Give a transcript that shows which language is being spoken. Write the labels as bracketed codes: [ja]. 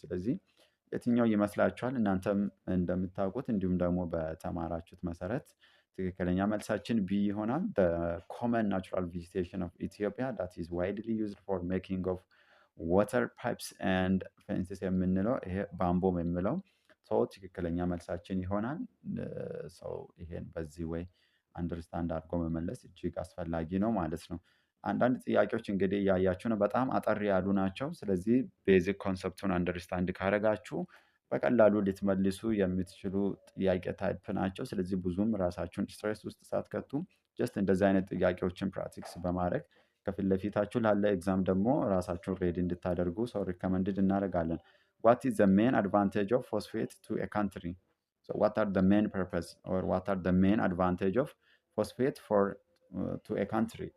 [am] ስለዚህ የትኛው ይመስላችኋል? እናንተም እንደምታውቁት እንዲሁም ደግሞ በተማራችሁት መሰረት ትክክለኛ መልሳችን ቢ ይሆናል። [en] the common natural vegetation of Ethiopia that is widely used for making of water pipes and fences [am] የምንለው ይሄ ባምቦም የሚለው ትክክለኛ መልሳችን ይሆናል። ሰው ይሄን በዚህ ወይ አንደርስታንድ አድርጎ መመለስ እጅግ አስፈላጊ ነው ማለት ነው። አንዳንድ ጥያቄዎች እንግዲህ እያያችሁ ነው፣ በጣም አጠር ያሉ ናቸው። ስለዚህ ቤዚክ ኮንሰፕቱን አንደርስታንድ ካረጋችሁ በቀላሉ ልትመልሱ የምትችሉ ጥያቄ ታይፕ ናቸው። ስለዚህ ብዙም ራሳችሁን ስትሬስ ውስጥ ሳትከቱ ጀስት እንደዚህ አይነት ጥያቄዎችን ፕራክቲስ በማድረግ ከፊት ለፊታችሁ ላለ ኤግዛም ደግሞ ራሳችሁን ሬዲ እንድታደርጉ ሰው ሪከመንድድ እናደርጋለን። [en] ዋት ኢዝ ዘ ሜን አድቫንቴጅ ኦፍ ፎስፌት ቱ ኤ ካንትሪ? So what are the main purpose or what are the main advantage of phosphate for to a country?